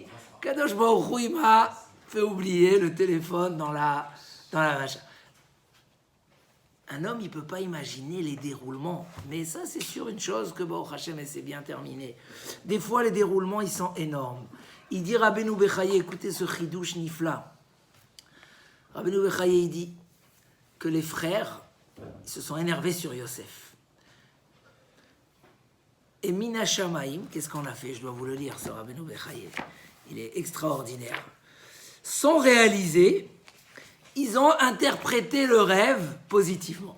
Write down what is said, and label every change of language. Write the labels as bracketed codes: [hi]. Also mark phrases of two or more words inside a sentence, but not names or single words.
[he] קדוש ברוך הוא, [fr] il m'a fait oublier le téléphone dans la machin. Un homme, il ne peut pas imaginer les déroulements. Mais ça, c'est sûr une chose que [he] ברוך השם, [fr] c'est bien terminé. Des fois, les déroulements, ils sont énormes. Il dit Rabbeinu Bechaye, écoutez ce [he] חידוש נפלא. [fr] Rabbeinu Bechaye, il dit que les frères ils se sont énervés sur Yosef. Et [he] מן השמיים, [fr] qu'est-ce qu'on a fait? Je dois vous le lire, ce Rabbeinu Bechaye. Il est extraordinaire. Sans réaliser, ils ont interprété le rêve positivement.